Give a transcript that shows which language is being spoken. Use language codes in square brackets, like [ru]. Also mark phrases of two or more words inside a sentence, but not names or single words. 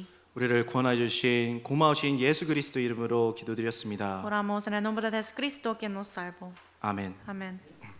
[ko] 우리를 구원하여 주신 고마우신 예수 그리스도 이름으로 기도드렸습니다. [es] Oramos en el nombre de Jesucristo, quien nos salvó. [ko] 아멘. [es] Amén.